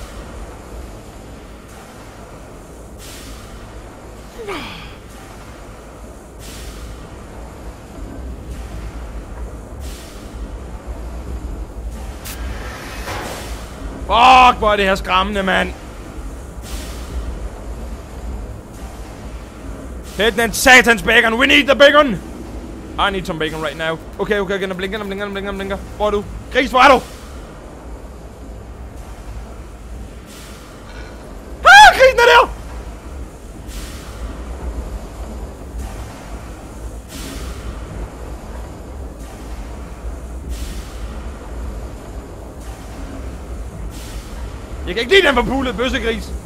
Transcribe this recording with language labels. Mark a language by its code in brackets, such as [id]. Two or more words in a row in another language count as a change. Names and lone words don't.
[da] Fuck, hvor er det her skræmmende, mand. Hit den satans bacon. [en] We need the bacon. I need some bacon right now. [da] Okay, den blinker. Hvor er du? Gris, hvor er du? Ah, grisen er der! Jeg kan ikke lide den forpulede bøssegris.